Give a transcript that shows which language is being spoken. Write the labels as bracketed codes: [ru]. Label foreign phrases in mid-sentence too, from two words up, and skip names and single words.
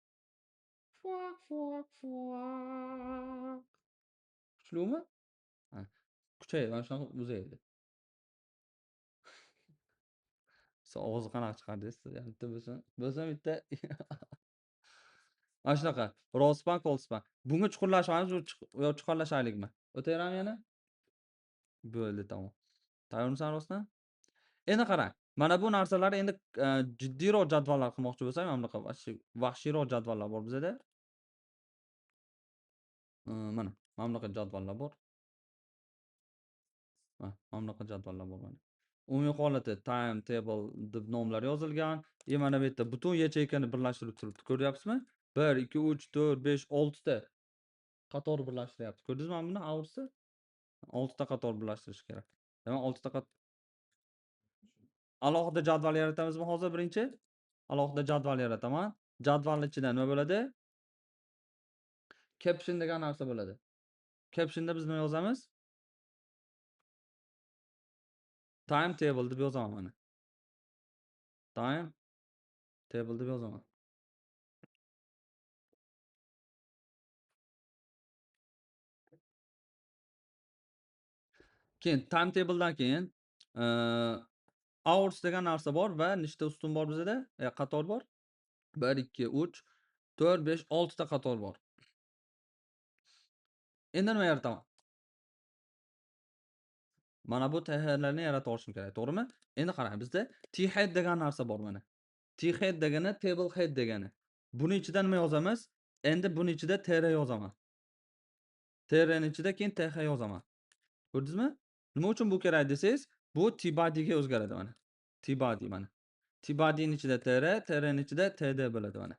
[uz] Kuchlimi? Ha. Kuchaydi. Mana shunaqa uzaydi. Siz ovozni qanaqa chiqardingiz? Bitta bo'lsa bitta. Mana shunaqa. [en] Row span, call span. [uz] Bunga chuqurlashamiz yo chuqurlashaylikmi? O'taverammi yana? Bo'ldi, tamom. Tayyormisan rostdan? Endi qarang. Mana bu narsalar endi jiddiyroq jadvallar qilmoqchi bo'lsam, mana bunaqa vahshiyroq jadvallar bor bizada. Mana bunaqa jadvallar bor. Mana bunaqa jadvallar bor mana. Umumiy holati [en] time table [uz] deb nomlar yozilgan. Mana bu yerda butun yacheykani birlashtirib turibdi. Ko'ryapsizmi? 1 2 3 4 5 6 ta qator birlashtiryapti. Ko'rdingizmi mana buni Ours'ni? 6 ta qator birlashtirish kerak. Demak 6 ta alohida jadval yaratamizmi hozir birinchi? Alohida jadval yarataman. Jadvalning ichida nima bo'ladi? Caption degan narsa bo'ladi. Captionda biz nima yozamiz? [en] Time table [uz] deb yozaman mana. [en] Time table [uz] deb yozaman. Keyin timetabledan keyin hours degan narsa bor va nechta ustun bor bizda? Qator bor. 1 2 3 4 5 6 ta qator bor. Endi nima yarataman? Mana bu TH'larni yarata olishim kerak, to'g'rimi? Endi qarang, bizda T-head degan narsa bor mana. T-head degani [en] table head [uz] degani. Buni ichida nima yozamiz? Endi buni ichida tr yozaman. Tr'ning ichida keyin th yozaman. Ko'rdingizmi? Nima uchun bu kerak desangiz, bu T-body ga o'zgaradi mana. T-body mana. T-bodyning ichida tr, tr'ning ichida td bo'ladi mana.